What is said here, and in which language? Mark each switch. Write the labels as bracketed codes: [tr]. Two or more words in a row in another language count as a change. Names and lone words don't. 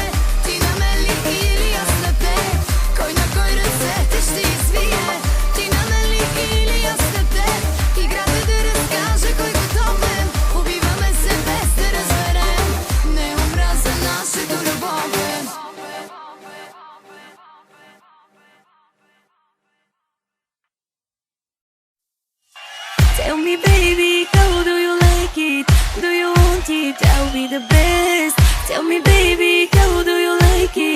[bg] Ти на мен ли или аз на теб? Кой на кой ръцете ще извие? Ти на мен ли или аз на теб? Играта да разкаже кой готов е. Убиваме се без да разберем. Не умра за нашето любов е. [en] Tell me baby, how do you like it? Do you want it? I'll be the best. Tell me baby, how do you like it?